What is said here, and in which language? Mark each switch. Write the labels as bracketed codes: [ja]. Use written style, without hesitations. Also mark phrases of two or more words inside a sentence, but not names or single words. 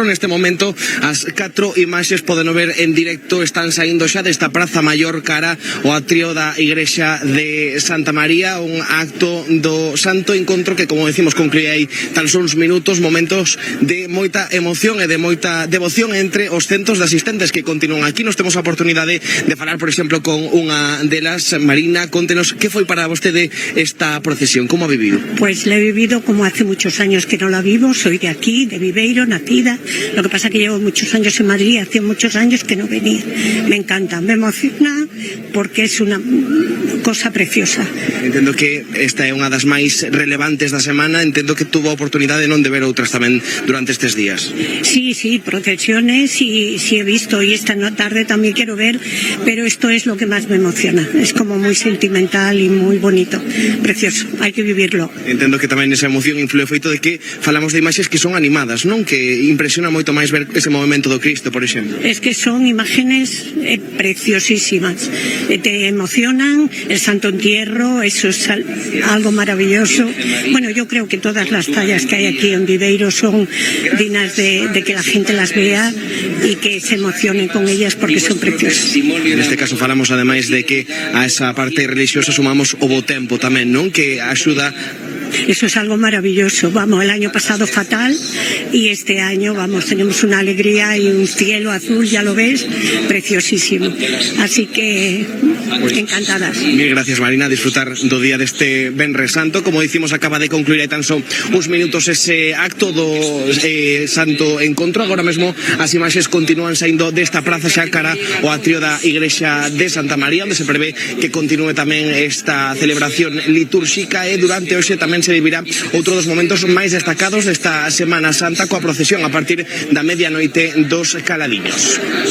[gl] Neste momento, as 4 imaxes poden ver en directo, están saindo xa desta Praza Maior cara ao atrio da Igrexa de Santa María, un acto do Santo Encontro que, como decimos, concluía aí tan só uns minutos, momentos de moita emoción e de moita devoción entre os centos de asistentes que continúan aquí. Nos temos a oportunidade de falar, por exemplo, con unha delas. Marina, contenos que foi para vostede esta procesión, [es] ¿cómo ha vivido? Pues la he vivido como hace muchos años que no la vivo, soy de aquí, de Viveiro, nacida, lo que pasa que llevo muchos años en Madrid, hace muchos años que no venía, me encanta, me emociona porque es una cosa preciosa. [gl] Entendo que esta é unha das máis relevantes da semana, entendo que tuvo a oportunidade non de ver outras tamén durante estes días. [es] Sí, procesiones y sí he visto y esta tarde también quiero ver, pero esto es lo que más me emociona, es como muy sentimental y muy bonito, precioso, [gl] hai que vivirlo. Entendo que tamén esa emoción influe o feito de que falamos de imaxes que son animadas, non? Que impresiona moito máis ver ese movimento do Cristo, por exemplo. [es] Es que son imágenes preciosísimas, te emocionan, el Santo Entierro, eso es algo maravilloso. Bueno, yo creo que todas las tallas que hay aquí en Viveiro son dignas de que la gente las vea y que se emocionen con ellas porque son preciosas. [gl] En este caso falamos ademais de que a esa parte religiosa sumamos o bo tempo tamén, non? Que axuda. [es] Eso es algo maravilloso. Vamos, el año pasado fatal y este año, vamos, tenemos una alegría y un cielo azul, ya lo ves, preciosísimo. Así que encantadas. Mil gracias, Marina, [gl] a disfrutar do día deste Venres Santo. Como dicimos, acaba de concluir hai tan só uns minutos ese acto do Santo Encontro. Agora mesmo as imaxes continúan saindo desta praza xa cara ao atrio da Igrexa de Santa María, onde se prevé que continúe tamén esta celebración litúrxica e durante hoxe tamén se vivirá outro dos momentos máis destacados desta Semana Santa coa procesión a partir da medianoite dos Caladiños.